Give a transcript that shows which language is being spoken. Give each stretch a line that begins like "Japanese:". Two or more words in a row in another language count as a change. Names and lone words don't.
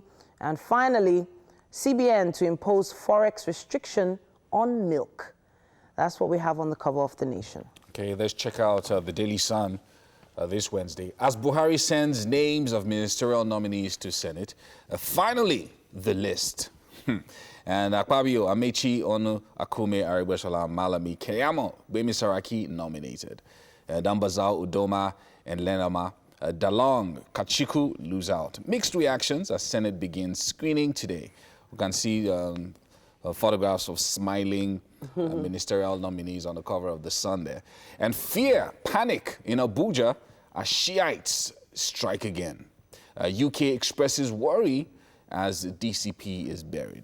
English: And finally, CBN to impose forex restriction on milk. That's what we have on the cover of the Nation. Okay, let's check out the Daily Sun. this Wednesday as Buhari sends names of ministerial nominees to Senate. Finally, the list. And Akpabio, Amechi, Onu, Akume, Aribeshola, Malami, Keyamo, Bemi Saraki nominated. Dambazao, Udoma, and Lenama. Dalong, Kachiku lose out. Mixed reactions as Senate begins screening today. We can see photographs of smiling ministerial nominees on the cover of the Sun there. And fear, panic in Abuja as Shiites strike again. UK expresses worry as the DCP is buried.